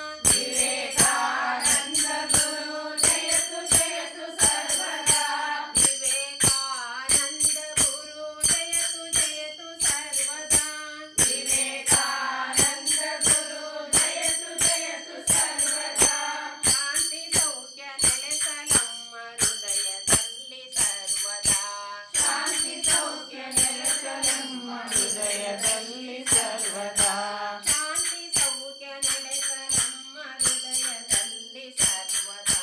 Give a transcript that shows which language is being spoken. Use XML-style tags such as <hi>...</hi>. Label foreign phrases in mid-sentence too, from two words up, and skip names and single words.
<sa>विवेकानंद गुरु जयतु सर्वदा विवेकानंद गुरु जयतु सर्वदा विवेकानंद गुरु जयतु सर्वदा</sa> <kn>ಶಾಂತಿ ಸೌಖ್ಯ ನೆಲೆಸಲಮ್ಮ ಹೃದಯದಲ್ಲಿ ಸರ್ವದಾ ಶಾಂತಿ ಸೌಖ್ಯ ನೆಲೆಸಲಮ್ಮ ಹೃದಯದಲ್ಲಿ ಸರ್ವದಾ ಶಾಂತಿ ಸೌಖ್ಯ ನೆಲೆಸಲಮ್ಮ ಹೃದಯದಲ್ಲಿ ಸರ್ವದಾ</kn>